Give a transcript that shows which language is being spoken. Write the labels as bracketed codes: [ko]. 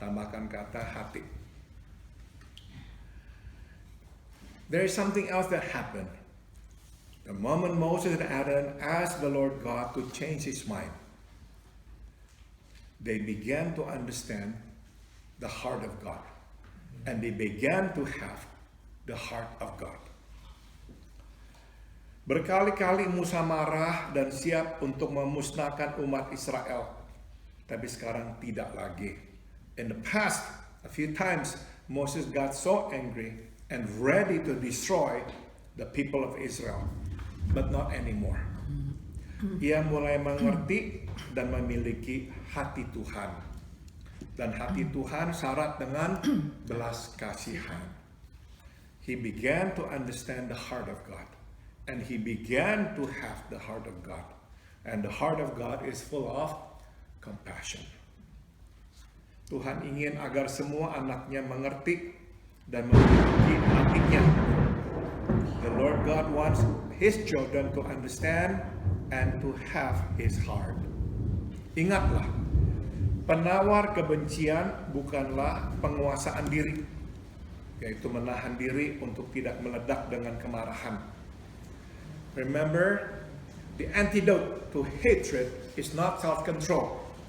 [id] Tambahkan kata hati. [en] There is something else that happened. The moment Moses and Aaron asked the Lord God to change his mind, they began to understand the heart of God. And they began to have the heart of God. [id] Berkali-kali Musa marah dan siap untuk memusnahkan umat Israel. Tapi sekarang tidak lagi. [en] In the past, a few times, Moses got so angry and ready to destroy the people of Israel, but not anymore. [id] Ia mulai mengerti dan memiliki hati Tuhan. Dan hati Tuhan syarat dengan belas kasihan. [en] He began to understand the heart of God. And he began to have the heart of God. And the heart of God is full of compassion. [id] Tuhan ingin agar semua anaknya mengerti dan memiliki hatinya. [en] The Lord God wants His children to understand and to have His heart. [id] Ingatlah, penawar kebencian bukanlah penguasaan diri, yaitu menahan diri untuk tidak meledak dengan kemarahan. [en] Remember, the antidote to hatred is not self-control.